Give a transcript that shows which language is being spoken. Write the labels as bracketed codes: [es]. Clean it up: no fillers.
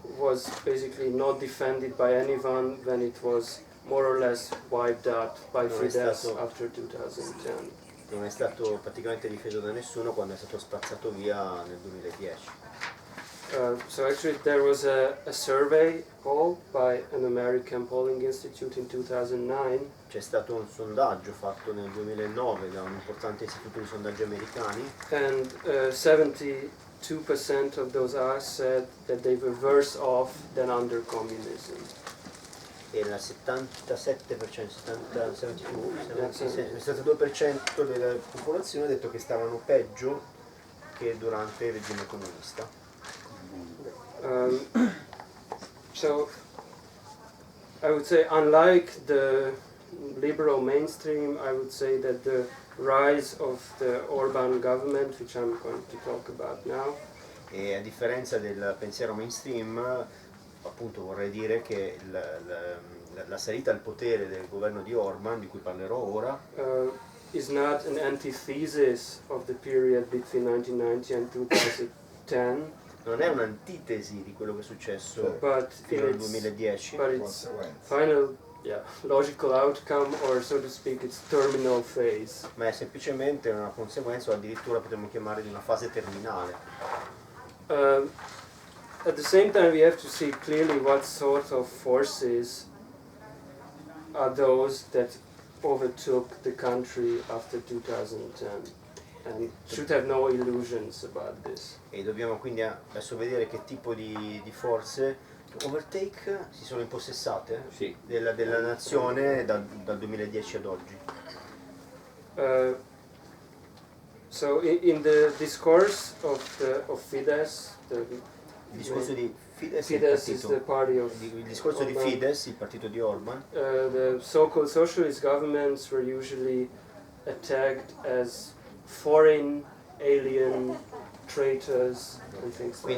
[en] was basically not defended by anyone when it was more or less wiped out by Fidesz after 2010. [it] non è stato praticamente difeso da nessuno quando è stato spazzato via nel 2010. [en] So actually there was a survey poll by an American polling institute in 2009. [it] C'è stato un sondaggio fatto nel 2009 da un importante istituto di sondaggi americani [en] And 72% of those asked said that they were worse off than under communism. [it] e il 72% della popolazione ha detto che stavano peggio che durante il regime comunista. [en] So I would say, unlike the liberal mainstream, I would say that the rise of the Orban government, which I'm going to talk about now, [it] E a differenza del pensiero mainstream, appunto vorrei dire che la salita al potere del governo di Orban, di cui parlerò ora, [en] is not an antithesis of the period between 1990 and 2010, [it] non è un'antitesi di quello che è successo [en] but [it] fino al [en] its [it] 2010, [en] final logical outcome, or so to speak, its terminal phase. [it] ma è semplicemente una conseguenza, o addirittura potremmo chiamare di una fase terminale. [en] At the same time, we have to see clearly what sort of forces are those that overtook the country after 2010, and should have no illusions about this. [it] E dobbiamo quindi adesso vedere che tipo di forze [en] overtake [it] si sono impossessate Sì. della nazione dal 2010 ad oggi. [en] So in the discourse of Fidesz, [it] Il discorso di Fidesz, [en] Fidesz is the party of [it] il discorso di [en] Orban. [it] Fidesz, il partito di Orban, [en] The so-called socialist governments were usually attacked as foreign, alien, traitors and things like